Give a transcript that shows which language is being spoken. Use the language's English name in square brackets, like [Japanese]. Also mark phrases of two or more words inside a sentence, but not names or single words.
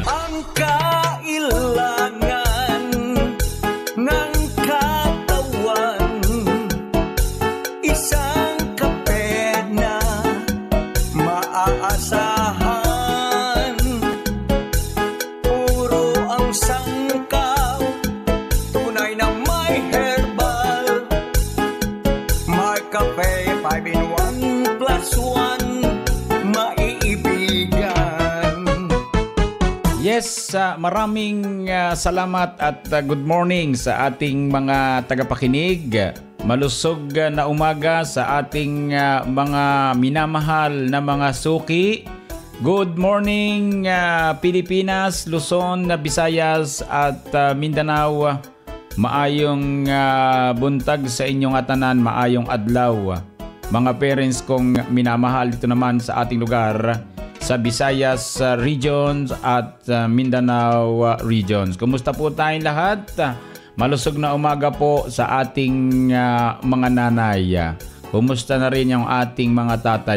[Filipino] Ang kailangan ng katawan, isang kape na maaasahan. Puro ang sangkap, tunay na may herbal. MarCafe 5-in-1 plus 1, maiibigan. Yes, maraming salamat at [English] good morning [Filipino] sa ating mga tagapakinig. Malusog na umaga sa ating mga minamahal na mga suki. [English] Good morning [Filipino] Pilipinas, Luzon, Visayas at Mindanao. [Cebuano] Maayong buntag sa inyong atanan, maayong adlaw. [Filipino] Mga parents kong minamahal dito naman sa ating lugar, sa Visayas regions at Mindanao regions. Kumusta po tayong lahat? Malusog na umaga po sa ating mga nanay. Kumusta na rin yung ating mga tatay?